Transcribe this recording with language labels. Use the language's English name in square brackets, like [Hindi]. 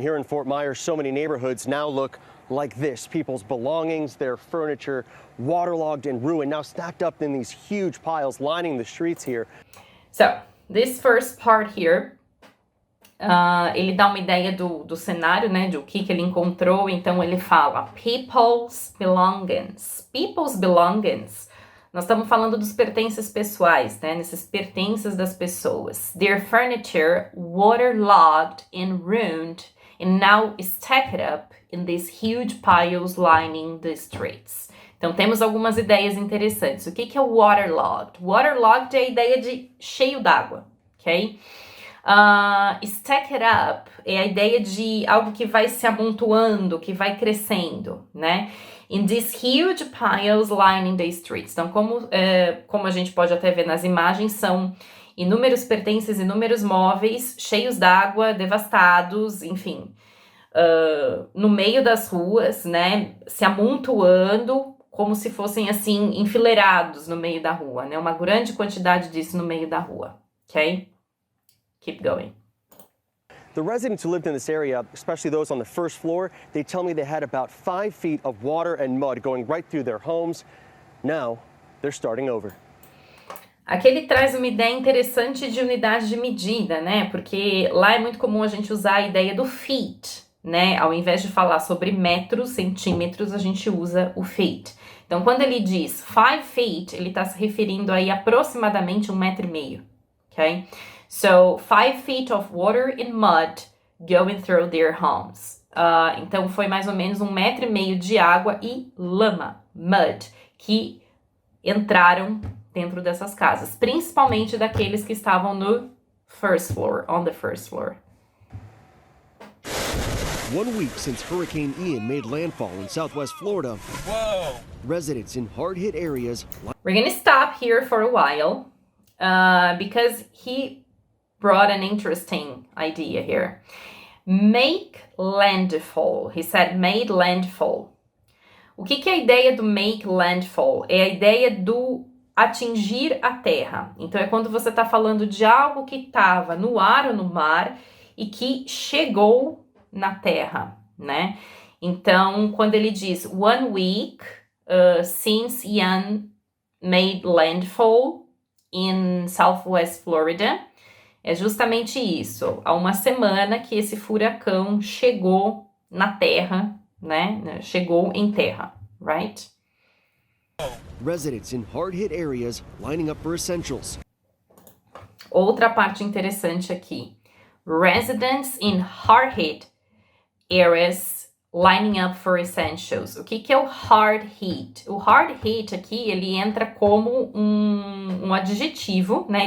[English] Here in Fort Myers, so many neighborhoods now look like this. People's belongings, their furniture, waterlogged and ruined, now stacked up in these huge piles lining the streets here. So, this first part here, [Portuguese] ele dá uma ideia do cenário, né, de o que ele encontrou. Então, ele fala [English] people's belongings. People's belongings. [Portuguese] Nós estamos falando dos pertences pessoais, né, nesses pertences das pessoas. [English] Their furniture waterlogged and ruined and now stacked up in these huge piles lining the streets. [Portuguese] Então, temos algumas ideias interessantes. O que é waterlogged? Waterlogged é a ideia de cheio d'água, ok? Stacked up é a ideia de algo que vai se amontoando, que vai crescendo, né? [English] In these huge piles lining the streets. [Portuguese] Então, como a gente pode até ver nas imagens, são inúmeros pertences, inúmeros móveis, cheios d'água, devastados, enfim, no meio das ruas, né? Se amontoando, como se fossem, assim, enfileirados no meio da rua, né? Uma grande quantidade disso no meio da rua, ok? [English] Keep going. The residents who lived in this area, especially those on the first floor, they tell me they had about 5 feet of water and mud going right through their homes. Now, they're starting over. [Portuguese] Aqui ele traz uma ideia interessante de unidade de medida, né? Porque lá é muito comum a gente usar a ideia do feet, né? Ao invés de falar sobre metros, centímetros, a gente usa o feet. Então, quando ele diz 5 feet, ele está se referindo aí aproximadamente 1,5 metros, ok? [English] So, 5 feet of water and mud going through their homes. [Portuguese] Então, foi mais ou menos 1,5 metros de água e lama, mud, que entraram dentro dessas casas, principalmente daqueles que estavam no first floor, [English] on the first floor. 1 week since Hurricane Ian made landfall in southwest Florida, residents in hard-hit areas... We're gonna stop here for a while because he brought an interesting idea here. Make landfall. He said made landfall. [Portuguese] O que é a ideia do make landfall? É a ideia do atingir a terra. Então, é quando você está falando de algo que estava no ar ou no mar e que chegou na terra, né? Então, quando ele diz [English] 1 week since Ian made landfall in Southwest Florida, [Portuguese] é justamente isso. Há uma semana que esse furacão chegou na terra, né? Chegou em terra, right? [English] Residents in hard-hit areas lining up for essentials. [Portuguese] Outra parte interessante aqui. [English] Residents in hard-hit areas lining up for essentials. [Portuguese] O que é o hard hit? O hard hit aqui, ele entra como um adjetivo, né?